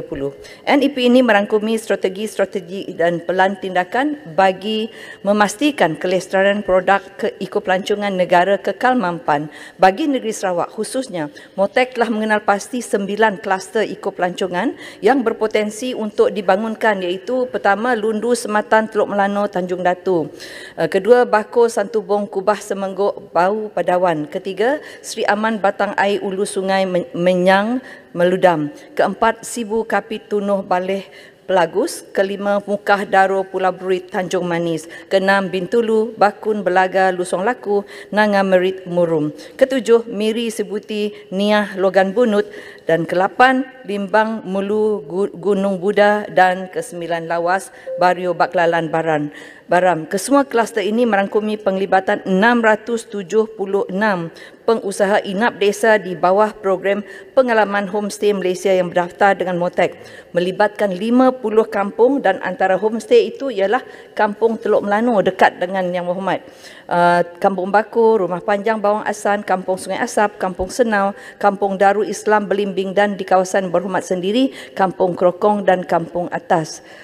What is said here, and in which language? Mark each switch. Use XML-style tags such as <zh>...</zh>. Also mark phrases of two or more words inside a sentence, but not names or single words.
<ms>NEP ini merangkumi strategi dan pelan tindakan bagi memastikan kelestarian produk ekopelancongan negara kekal mampan. Bagi negeri Sarawak khususnya, MOTEK telah mengenal pasti 9 kluster ekopelancongan yang berpotensi untuk dibangunkan, iaitu pertama Lundu Sematan Teluk Melano Tanjung Datu, kedua Bako Santubong Kubah Semenggok Bau Padawan, ketiga Sri Aman Batang Air Ulu Sungai Menyang Meludam, keempat Sibu Kapit Tunuh Baleh Pelagus, kelima Mukah Daro Pulau Bruit Tanjung Manis, keenam Bintulu Bakun Belaga Lusong Laku Nanga Merit Murum, ketujuh Miri Sebuti Niah Logan Bunut, dan ke-8 Limbang Mulu Gunung Buda, dan ke-9 Lawas Bario Baklalan Baram. Kesemua kluster ini merangkumi penglibatan 676 pengusaha inap desa di bawah program pengalaman homestay Malaysia yang berdaftar dengan MOTEK, melibatkan 50 kampung, dan antara homestay itu ialah Kampung Teluk Melano dekat dengan Yang Berhormat, Kampung Baku, Rumah Panjang Bawang Asan, Kampung Sungai Asap, Kampung Senau, Kampung Darul Islam Belimbing, dan di kawasan Berhormat sendiri Kampung Krokong dan Kampung Atas.</ms>